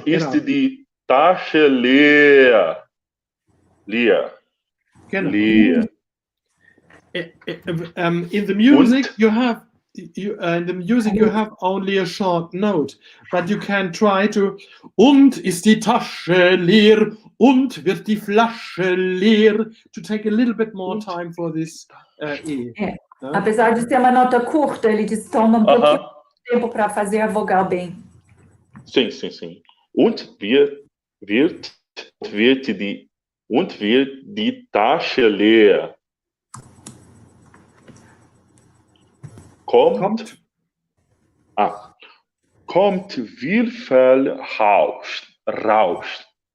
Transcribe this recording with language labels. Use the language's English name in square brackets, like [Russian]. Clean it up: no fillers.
[German] Und ist die Tasche leer? Leer. Genau. Leer. [English] In the music, you have only a short note, but you can try to. [German] Und ist die Tasche leer? Und wird die Flasche leer? [English] To take a little bit more time for this E. [Portuguese] Apesar de ser uma nota curta, ele diz toma um pouquinho de tempo para fazer a vogal bem. Sim. [German] Und wird die Tasche leer? Kommt Würfel rauscht.